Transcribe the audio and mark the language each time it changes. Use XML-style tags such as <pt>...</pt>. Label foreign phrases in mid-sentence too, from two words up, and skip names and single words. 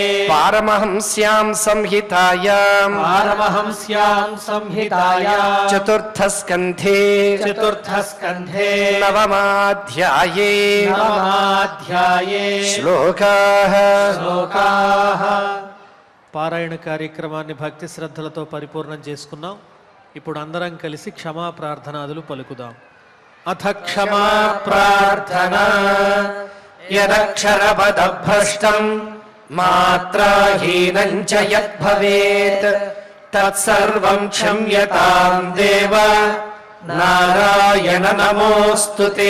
<sa>पारमहंस्यां संहितायां पारमहंस्यां संहितायां चतुर्थस्कन्धे चतुर्थस्कन्धे नवमाध्याये नवमाध्याये श्लोकाः श्लोकाः</sa> <te>పారాయణ కార్యక్రమాన్ని భక్తి శ్రద్ధలతో పరిపూర్ణం చేసుకున్నాం. ఇప్పుడు అందరం కలిసి క్షమా ప్రార్థనాదులు పలుకుదాం.</te> <sa>అథ क्षमा प्रार्थना यदक्षरपदभ्रष्टं मात्राहीनं च यद्भवेत् तत्सर्वं क्षम्यतां देव नारायण नमोऽस्तु ते.</sa>